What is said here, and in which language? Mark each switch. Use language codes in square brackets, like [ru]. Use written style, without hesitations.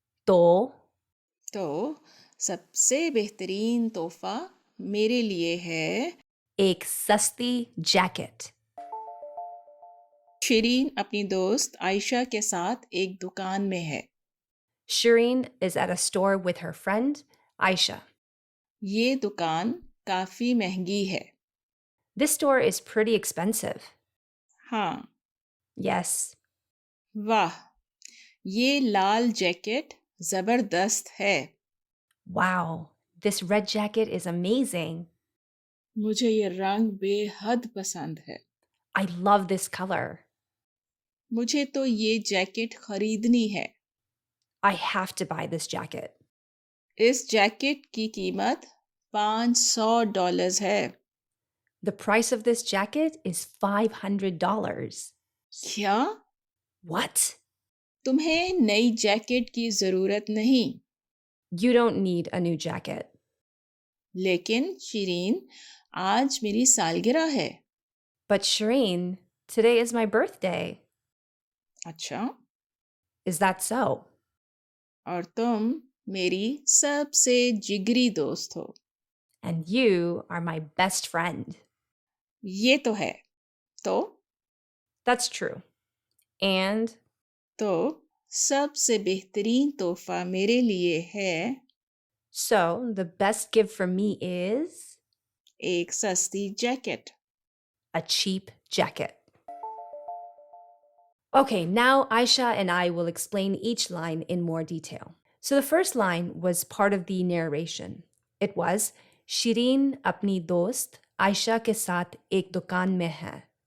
[hi] तो सबसे बेहतरीन तोहफा मेरे लिए है एक सस्ती जैकेट। शिरीन अपनी दोस्त आयशा के साथ एक दुकान में है। [en] Shireen is at a store with her friend, Ayesha. [hi] ये दुकान काफी महंगी है। [en] This store is pretty expensive. [hi] हाँ, [en] Yes. [hi] वाह, ये लाल जैकेट जबरदस्त है। [en] Wow, this red jacket is amazing. [hi] मुझे ये रंग बेहद पसंद है। [en] I love this color. [hi] मुझे तो ये जैकेट खरीदनी है। [en] I have to buy this jacket. [hi] इस जैकेट की कीमत $500 है। [en] The price of this jacket is $500. [hi] क्या? [en] What? [hi] तुम्हें नई जैकेट की जरूरत नहीं। [en] You don't need a new jacket. [hi] लेकिन शिरीन, आज मेरी सालगिरह है। [en] But Shireen, today is my birthday. [hi] अच्छा? [en] Is that so? [hi] और तुम मेरी सबसे जिगरी दोस्त हो। [en] And you are my best friend. [hi] ये तो है। तो [en] That's true. And [hi] तो सबसे बेहतरीन तोहफा मेरे लिए है [en] so the best gift for me is [hi] एक सस्ती jacket. [en] a cheap jacket. Okay, now Ayesha and I will explain each line in more detail. So the first line was part of the narration. It was, [hi] Shireen apni dost Ayesha ke saath ek dukaan mein hai.